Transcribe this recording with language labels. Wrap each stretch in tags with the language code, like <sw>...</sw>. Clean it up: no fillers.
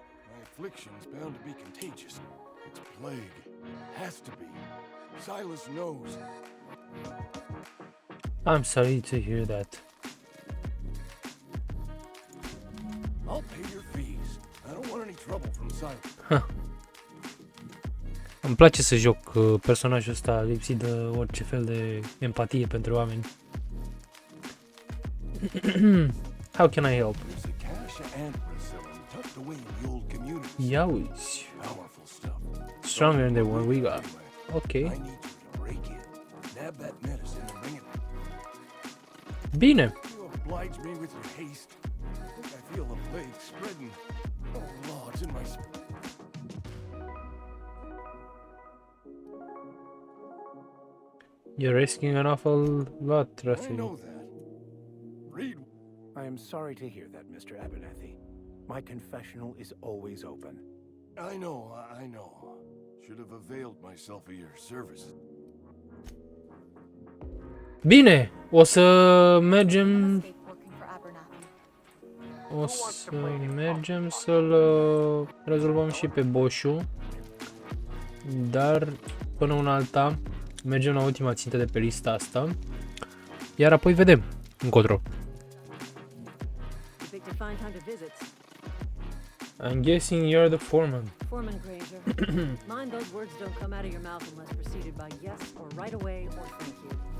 <en>My affliction's bound to be contagious. It's plague. Has to be. Silas knows. I'm sorry to hear that. I'll pay your fees. I don't want any trouble from Silas.</en> <ro>Îmi place să joc personajul ăsta lipsit de orice fel de empatie pentru oameni.</ro> <en>How can I help? There's a cache of ant resilin tucked away in the old community.</en> <ro>Ia uzi.</ro> <en>Powerful stuff. Stronger than what we got. Anyway, Ok. I need you to break in, nab that medicine and bring it.</en> <ro>Bine.</ro> <en>You oblige me with your haste. I think I feel the plague spreading. Oh, Lord, it's in my... You're risking an awful lot, I Rafi. know that. Read. I am sorry to hear that, Mr. Abernathy. My confessional is always open. I know. Should have availed myself of your services.</en> <ro>Bine, o să mergem...</ro> <en>Escape working for Abernathy.</en> <ro>O să mergem să-l rezolvăm și pe Boșu. Dar, până una alta, mergem la ultima țintă de pe lista asta. Iar apoi vedem încotro.</ro> <en>You picked a fine time to visit. I'm guessing you're the foreman. Foreman Granger. Mind those words don't come out of your mouth unless preceded by yes or right away or thank you.</en>